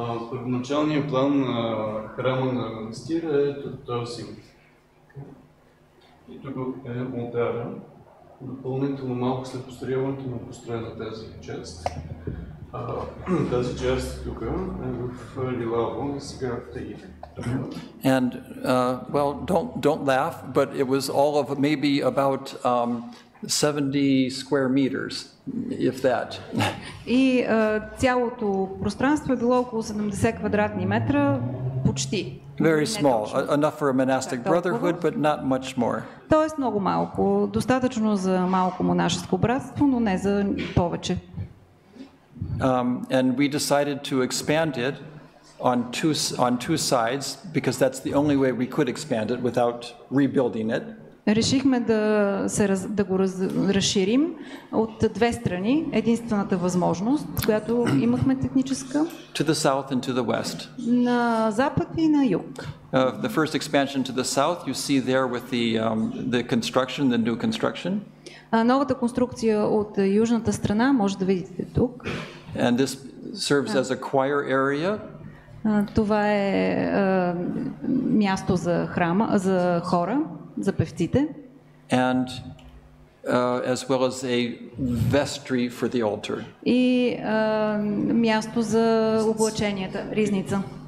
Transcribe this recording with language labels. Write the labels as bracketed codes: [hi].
[bg] Първоначалният план на храма на манастира е този. И тук е ултара. Допълнително малко след построяването на построена тази част. Тази част тук е в Лилаво и сега в Таити. [en] And well, don't laugh, but it was all of maybe about 70 square meters, if that. [bg] И цялото пространство е било около 70 квадратни метра, почти. [en] Very small, enough for a monastic brotherhood, but not much more. [bg] Тоест много малко, достатъчно за малко монашеско братство, но не за повече. [en] And we decided to expand it on two sides because that's the only way we could expand it without rebuilding it. [bg] Решихме да го разширим от две страни. Единствената възможност, която имахме техническа. [en] To the south and to the west. [bg] На запад и на юг. [en] The first expansion to the south you see there with the construction, the new construction. [bg] Новата конструкция от южната страна може да видите тук. [en] And this serves as a choir area. [bg] Това е място за храма, за хора, за певците. [en] And as well as a vestry for the altar. [bg] И място за облаченията, ризница.